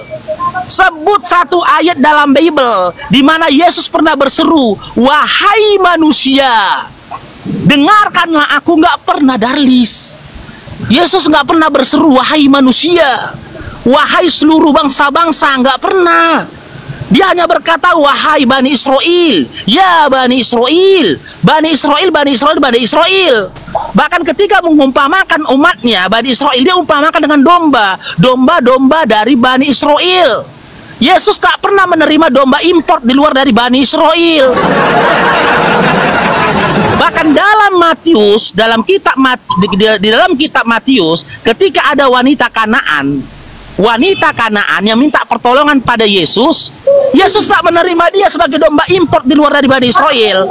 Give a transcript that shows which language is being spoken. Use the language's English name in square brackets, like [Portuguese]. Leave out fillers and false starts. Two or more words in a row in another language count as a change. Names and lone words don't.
[Indonesian] Sebut satu ayat dalam Bible di mana Yesus pernah berseru, wahai manusia, dengarkanlah aku. Nggak pernah Darlis. Yesus nggak pernah berseru wahai manusia, wahai seluruh bangsa-bangsa. Nggak pernah. Dia hanya berkata wahai Bani Israel. Ya Bani Israel, Bani Israel, Bani Israel, Bani Israel. Bahkan ketika mengumpamakan umatnya Bani Israel, dia umpamakan dengan domba. Domba-domba dari Bani Israel. Yesus tak pernah menerima domba import di luar dari Bani Israel. Bahkan dalam Matius, dalam kitab di dalam kitab Matius, ketika ada wanita Kanaan yang minta pertolongan pada Yesus, Yesus tak menerima dia sebagai domba import di luar dari Bani Israel.